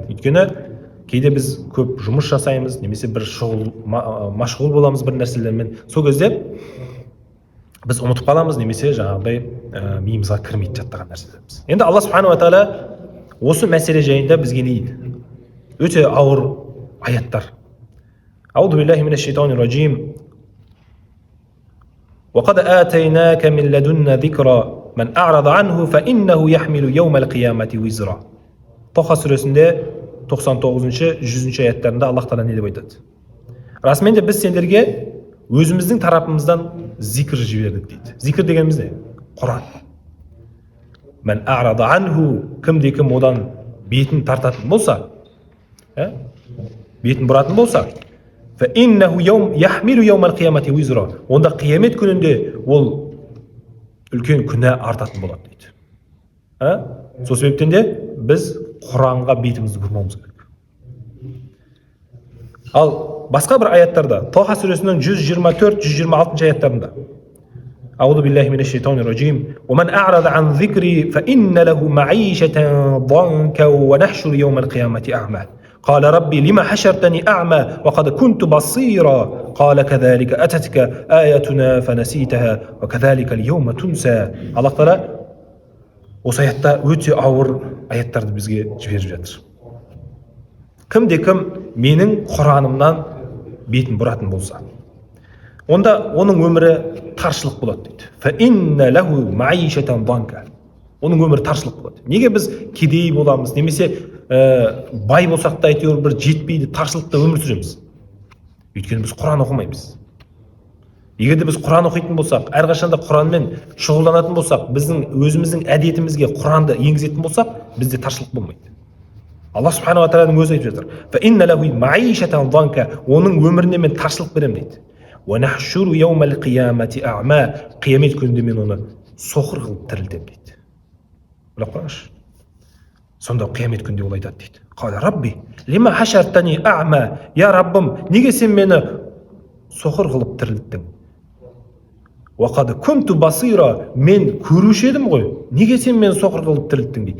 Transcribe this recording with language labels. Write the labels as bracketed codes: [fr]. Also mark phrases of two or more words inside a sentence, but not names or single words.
[kk] Өйткені кейде біз көп жұмыс жасаймыз, немесе бір машғұл боламыз бір нәрселермен. Сол кезде біз ұмытып қаламыз, немесе жаңағыдай миымызға кірмейді жаттаған нәрселеріміз. Енді Алла [ar] سبحانه وتعالى [kk] осы мәселе жайында бізге не дейді? Өте ауыр аяттар. [ar] أعوذ بالله من الشيطان الرجيم. وقد آتيناك من لدنا ذكرا من أعرض عنه فإنه يحمل يوم القيامة وزرا. [kk] Тоха сүресінде 99-100 аяттарында Аллах тағала не деп айтады? Расымен де біз сендерге өзіміздің тарапымыздан зикр жібердік дейді. Зикр дегеніміз не? Құран. [ar] من أعرض عنه, [kk] кім одан бетін тартатын болса, бетін бұратын болса, [ar] فإنه يحمل يوم القيامة وزرا. [kk] Онда қиямет күнінде ол үлкен күнә артатын болады дейді. Сол себептен де біз Құранға бетімізді бұрмауымыз керек. Ал басқа бір аяттарда, Тоха сүресінің 124-126 аяттарында [ar] أعوذ بالله من الشيطان الرجيم. ومن أعرض عن ذكري فإن له معيشة ضنكا ونحشر يوم القيامة أعمى. قال ربي لما حشرتني أعمى وقد كنت بصيرا قال كذلك أتتك آياتنا فنسيتها وكذلك اليوم تنسى. [kk] Аллах тағала осы аятта өте ауыр аяттарды бізге жіберіп жатыр. Кім менің Құранымнан бетін бұратын болса, онда оның өмірі таршылық болады дейді. [ar] فإن له معيشة ضنكا. [kk] Оның өмірі таршылық болады. Неге біз кедей боламыз, немесе бай болсақ та әйтеуір бір жетпейді, таршылықта өмір сүреміз? Өйткені біз Құран оқымаймыз. Егер де біз Құран оқитын болсақ, әрқашанда Құранмен шұғылданатын болсақ, біздің өзіміздің әдетімізге Құранды енгізетін болсақ, бізде таршылық болмайды. Алла [ar] سبحانه وتعالى [kk] өзі айтып жатыр. [ar] فإن له معيشة ضنكا. [kk] Оның өміріне мен таршылық беремін дейді. [ar] ونحشر يوم القيامة أعمى. [kk] Қиямет күнінде мен оны соқыр қылып тірілтемін дейді. Біліп қараңызшы. Сонда қиямет күнде ол айтады дейді. [ar] قال ربي لما حشرتني أعمى, [kk] я Раббым, неге сен мені соқыр қылып тірілттің. [ar] وقد كنت بصيرا, [kk] мен көруші едім ғой, неге сен мені соқыр қылып тірілттің дейді.